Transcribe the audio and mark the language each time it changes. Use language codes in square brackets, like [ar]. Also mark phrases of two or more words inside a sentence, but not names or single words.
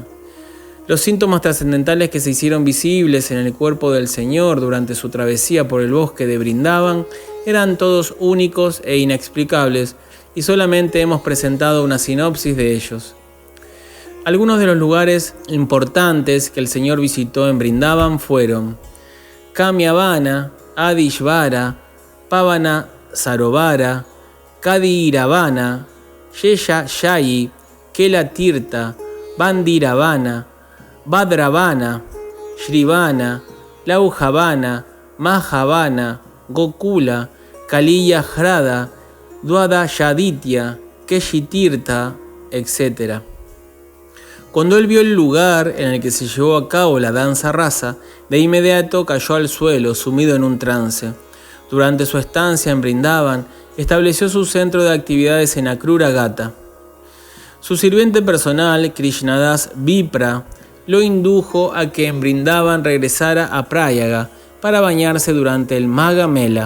[es] Los síntomas trascendentales que se hicieron visibles en el cuerpo del Señor durante su travesía por el bosque de Vrindavan eran todos únicos e inexplicables, y solamente hemos presentado una sinopsis de ellos. Algunos de los lugares importantes que el Señor visitó en Vrindavan fueron Kamyavana, Adishvara, Pavana Sarovara, Kadiravana, Yesha Shayi, Kela Tirtha, Bandiravana, Bhadravana, Shrivana, Lauhavana, Mahavana, Gokula, Kaliya Hrada, Dwadayaditya, Keshitirtha, etc. Cuando él vio el lugar en el que se llevó a cabo la danza rasa, de inmediato cayó al suelo, sumido en un trance. Durante su estancia en Vrindavan, estableció su centro de actividades en Akrura Gata. Su sirviente personal, Krishnadas Vipra, lo indujo a que en Vrindavan regresara a Prayaga para bañarse durante el Magha Mela.